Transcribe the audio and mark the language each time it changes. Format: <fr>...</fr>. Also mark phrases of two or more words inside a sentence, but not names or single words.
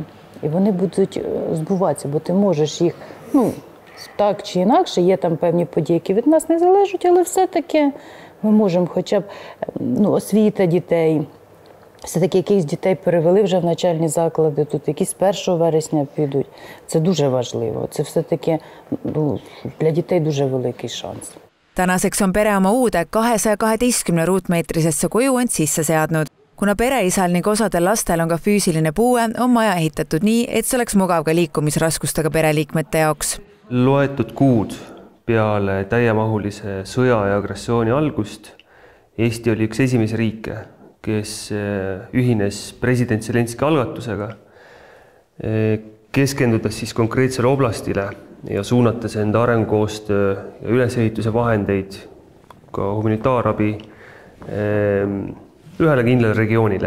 <uk>І вони будуть збуватися, бо ти можеш їх, так чи інакше, є там певні події, які від нас не залежать, але все-таки ми можемо хоча б освіта дітей, все-таки якихось дітей перевели вже в навчальні заклади, тут якісь 1 вересня підуть. Це дуже важливо, це все-таки для дітей дуже великий шанс.</uk> <et>Tänaseks on pere oma uude 212 ruutmeetrisesse koju end sisse seadnud. Kuna pereisal ning osadel lastel on ka füüsiline puue, on maja ehitatud nii, et see oleks mugav ka liikumisraskustega pereliikmete jaoks. Loetud kuud peale täiemahulise sõja ja agressiooni algust Eesti oli üks esimese riike, kes ühines president Zelenski algatusega, keskendudes siis konkreetsele oblastile ja suunates enda arengukoostöö ja ülesehituse vahendeid, ka humanitaarabi ühele kindlale regioonile.</et>